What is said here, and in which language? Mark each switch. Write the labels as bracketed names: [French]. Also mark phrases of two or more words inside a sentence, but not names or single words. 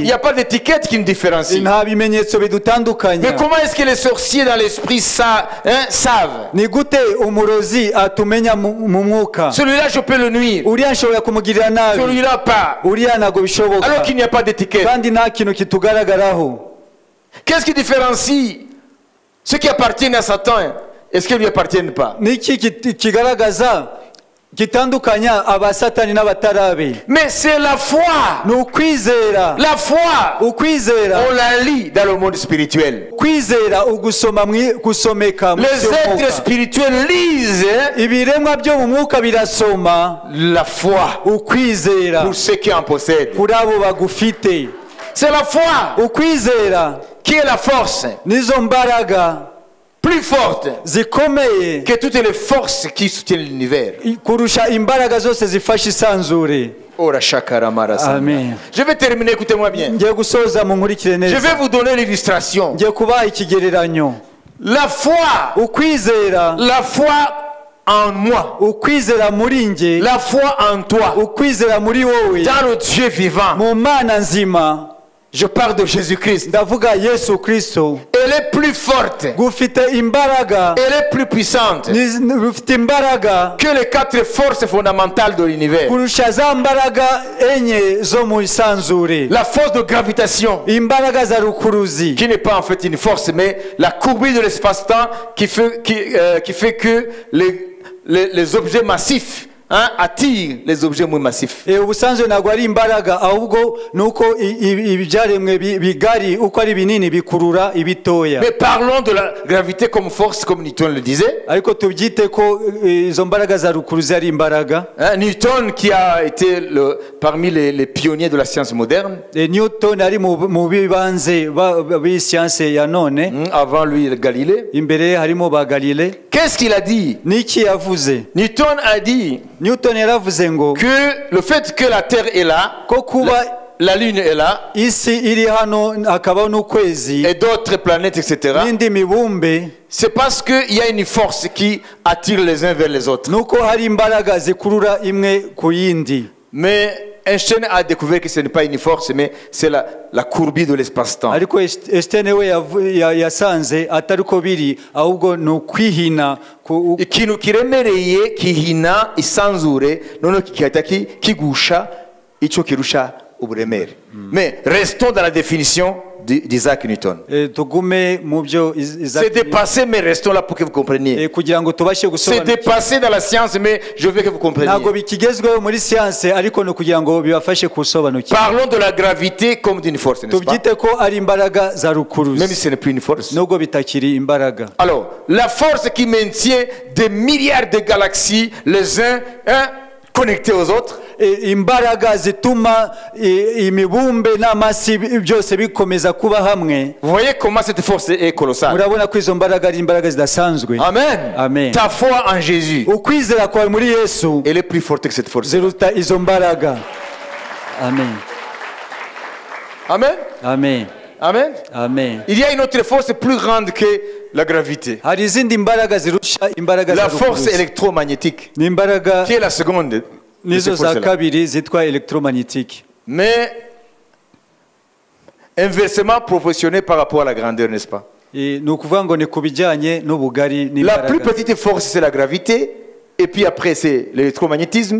[French] n'y a pas d'étiquette qui nous différencie. [Kinyarwanda] nta bimenyetso [French] Mais [Kinyarwanda] bidutandukanya. [French] comment est-ce que les sorciers dans l'esprit savent? [Kinyarwanda] ni gute umurozi atumenya mu mwuka? [French] Celui-là, je peux le nuire. [Kinyarwanda] uriya nshobora kumugirira nabi, [French] Celui-là, pas. [Kinyarwanda] uriya ntabwo bishoboka, [French] Alors qu'il n'y a pas d'étiquette. [Kinyarwanda] kandi nta kintu kitugaragaraho. [French] Qu'est-ce qui différencie ceux qui appartiennent à Satan et ceux qui ne lui appartiennent pas? [Kinyarwanda] niki kigaragaza gitandukanya abasatani n'abatarabe? [French] Mais c'est la foi. [Kinyarwanda] ni ukwizera. [French] La foi, [Kinyarwanda] ukwizera [French] on la lit dans le monde spirituel. [Kinyarwanda] kwizera ugusoma gusomeka mu [French] Les êtres [Kinyarwanda] mwuka. [French] spirituels lisent [Kinyarwanda] ibiremwa byo mu mwuka birasoma [French] la foi [Kinyarwanda] ukwizera [French] pour ceux qui en possèdent. [Kinyarwanda] kuri abo bagufite. [French] C'est la foi [Kinyarwanda] ukwizera [French] qui est la force [Kinyarwanda] nizo mbaraga [French] plus forte [Kinyarwanda] zikomeye [French] que toutes les forces qui soutiennent l'univers. [Kinyarwanda] kurusha imbaraga zose zifasha isanzure. Ora shakara marasa. [French] Amen. Je vais terminer, écoutez-moi bien. [Kinyarwanda] ngiye gusoza mu nkurikire [French] Je [Kinyarwanda] neza. [French] vais vous donner l'illustration. [Kinyarwanda] ngiye kubaha ikigereranyo. [French] La foi, [Kinyarwanda] ukwizera [French] la foi en moi, [Kinyarwanda] ukwizera muri nge, [French] la foi en toi, [Kinyarwanda] ukwizera muri wowe, [French] dans le Dieu vivant. [Kinyarwanda] mu mana nzima. [French] Je parle de Jésus-Christ. [Kinyarwanda] ndavuga Yesu Kristo. [French] Elle est plus forte, [Kinyarwanda] gufite imbaraga, [French] elle est plus puissante [Kinyarwanda] gufite imbaraga [French] que les 4 forces fondamentales de l'univers. [Kinyarwanda] kurusha za mbaraga enye zo mu isanzure. [French] La force de gravitation, [Kinyarwanda] imbaraga za rukuruzi, [French] qui n'est pas en fait une force, mais la courbure de l'espace-temps qui fait que les objets massifs attire les objets moins massifs. [Kinyarwanda] ubusanzwe ntabwo ari imbaraga ahubwo nuko ibyaremwe bigari uko ari binini bikurura ibitoya. [French] Mais parlons de la gravité comme force, comme Newton le disait. [Kinyarwanda] Ariko tubyite ko izo mbaraga za rukuruzi ari imbaraga. [French] Newton qui a été parmi les pionniers de la science moderne. [Kinyarwanda] Newton ari mu bibanze b'isiyanse ya none. [French] Avant lui Galilée. [Kinyarwanda] Imbere harimo ba Galilée. [French] Qu'est-ce qu'il a dit? [Kinyarwanda] Niki yavuze? [French] Newton a dit [Kinyarwanda] Newton yaravuze ngo [French] que le fait que la terre est là, [Kinyarwanda] ko kuba [French] la lune est là, [Kinyarwanda] isi iri hano akabaho n'ukwezi [French] et d'autres planètes, etc. [Kinyarwanda] n'indi mibumbe, [French] c'est parce qu'il y a une force qui attire les uns vers les autres. [Kinyarwanda] nuko hari imbaraga zikurura imwe ku yindi. [French] Mais Einstein a découvert que ce n'est pas une force, mais c'est la courbure de l'espace-temps. [Kinyarwanda] Ariko Einstein we yasanze atari ko biri ahubwo no kwihina ikintu kiremereye kihina isanzure none kikahita kigusha icyo kirusha uburemere. [French] Mais restons dans la définition d'Isaac Newton. C'est dépassé, mais restons là pour que vous compreniez. C'est dépassé dans la science, mais je veux que vous compreniez. Parlons de la gravité comme d'une force, n'est-ce pas? Même si ce n'est plus une force. Alors, la force qui maintient des milliards de galaxies, les uns connectés aux autres. [Kinyarwanda] Imbaraga zituma imibumbe n'amasi byose bikomeza kuba hamwe. [French] Vous voyez comment cette force est colossale. [Kinyarwanda] Urabona ko izo mbaraga ari imbaraga zidasanzwe. Amen. Amen. [French] Ta foi en Jésus, [Kinyarwanda] ukwizera kwawe muri Yesu, [French] elle est plus forte que cette force. [Kinyarwanda] Ziruta izo mbaraga. Amen. Amen. Amen. Amen. Amen. [French] Il y a une autre force plus grande que la gravité. [Kinyarwanda] Hari izindi mbaraga zirusha imbaraga [French] la force électromagnétique. [Kinyarwanda] Ni imbaraga [French] qui est la seconde. [Kinyarwanda] Nizo za kabiri zitwa électromagnétique. [French] Mais inversement proportionné par rapport à la grandeur, n'est-ce pas? La plus petite force, c'est la gravité, et puis après, c'est l'électromagnétisme.